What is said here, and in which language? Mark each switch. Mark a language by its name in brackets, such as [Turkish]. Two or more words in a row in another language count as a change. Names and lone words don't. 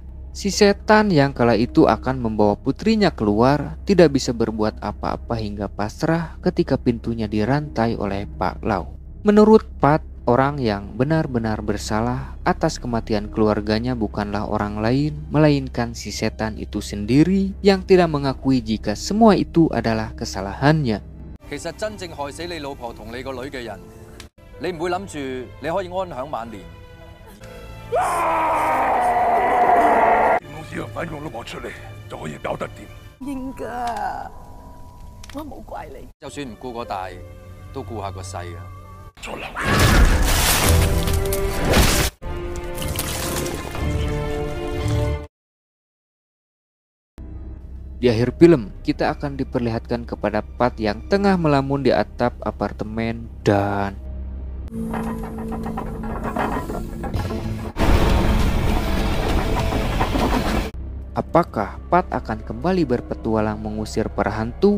[Indonesian] Si setan yang kala itu akan membawa putrinya keluar tidak bisa berbuat apa-apa hingga pasrah ketika pintunya dirantai oleh Pak Lau. Menurut Pat, orang yang benar-benar bersalah atas kematian keluarganya bukanlah orang lain, melainkan si setan itu sendiri yang tidak mengakui jika semua itu adalah kesalahannya. [Cantonese] 其實真正害死你老婆同你個女嘅人，你唔會諗住你可以安享晚年。公司嘅費用都攞出嚟，就可以搞得掂。應㗎，我冇怪你。就算唔顧個大，都顧下個細啊！ [Indonesian] Di akhir film, kita akan diperlihatkan kepada Pat yang tengah melamun di atap apartemen dan apakah Pat akan kembali berpetualang mengusir para hantu?